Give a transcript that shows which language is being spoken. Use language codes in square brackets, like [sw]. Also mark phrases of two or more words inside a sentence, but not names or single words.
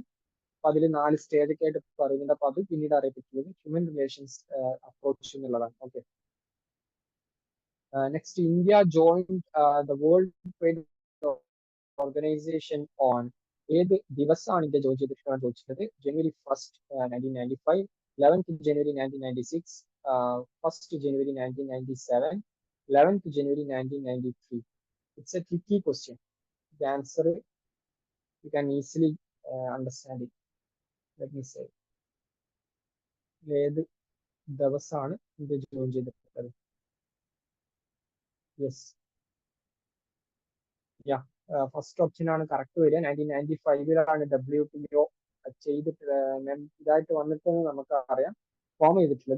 [ml] അപ്പൊ അതിൽ 4 സ്റ്റേജ് ഒക്കെ ആയിട്ട് പറയുന്നുണ്ട്. അപ്പൊ അത് പിന്നീട് അറിയപ്പെട്ടുള്ളത് [en] human relations approach [ml] എന്നുള്ളതാണ്. [en] okay, next, India joined the World Trade Organization on, [ml] ഏത് ദിവസമാണ് ഇന്ത്യ ജോയിൻ ചെയ്തിട്ടുള്ളത് ചോദിച്ചിട്ടുള്ളത്? [en] January 1st, 1995, 11th January 1996, 1st January 1997, 11th January 1993. It's a tricky question. The answer you can easily understand it. Let me say, [ml] ഏത് ദിവസമാണ് ഇന്ത്യ ജോയിൻ ചെയ്തിട്ടുള്ളത്? യെസ്, [en] first option [ml] ആണ് കറക്റ്റ് വരിക. 1995 WTO ചെയ്തിട്ട് ഇതായിട്ട് വന്നിട്ടെന്ന് നമുക്ക് അറിയാം. ഫോം ചെയ്തിട്ടുള്ളത്.